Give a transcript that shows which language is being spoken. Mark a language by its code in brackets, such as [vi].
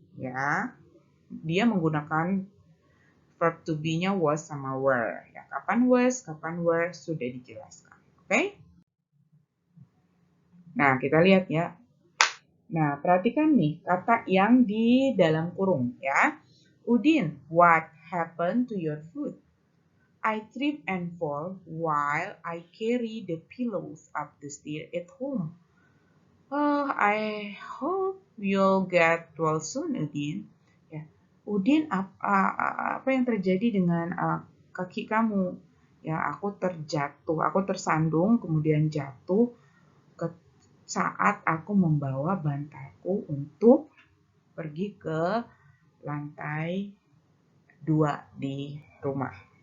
[id] Ya, dia menggunakan verb to be-nya was sama were. Ya, kapan was, kapan were sudah dijelaskan. Oke? Nah, kita lihat ya. Nah, perhatikan nih kata yang di dalam kurung ya. [en] Udin, what happened to your foot? I trip and fall while I carry the pillows up the stairs at home. Oh, I hope you'll get well soon, Udin. [id] Ya, Udin, apa yang terjadi dengan kaki kamu? Ya, aku tersandung, kemudian jatuh saat aku membawa bantalku untuk pergi ke lantai 2 di rumah.